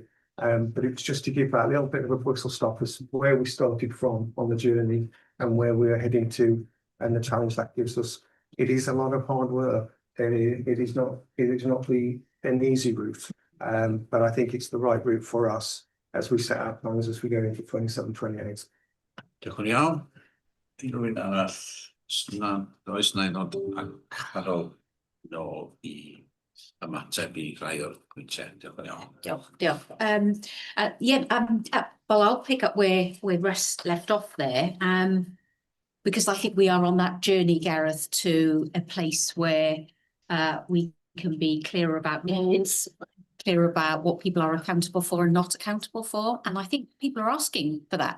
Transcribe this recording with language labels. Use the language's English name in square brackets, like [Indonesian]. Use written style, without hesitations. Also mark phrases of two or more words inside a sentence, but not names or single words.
[English] But it's just to give that little bit of a whistle stop as where we started from on the journey and where we're heading to and the challenge that gives us. It is a lot of hard work. It is not an easy route. But I think it's the right route for us as we set our plans as we go into 27-28. [Welsh] Diolch yn iawn. Rhywun arall, oes na nod a Carol nôl I ymateb I rai o'r pwyntiau. Diolch yn iawn. Diolch. [English] Well, I'll pick up where Russ left off there, because I think we are on that journey, Gareth, to a place where we can be clearer about needs, clear about what people are accountable for and not accountable for, and I think people are asking for that.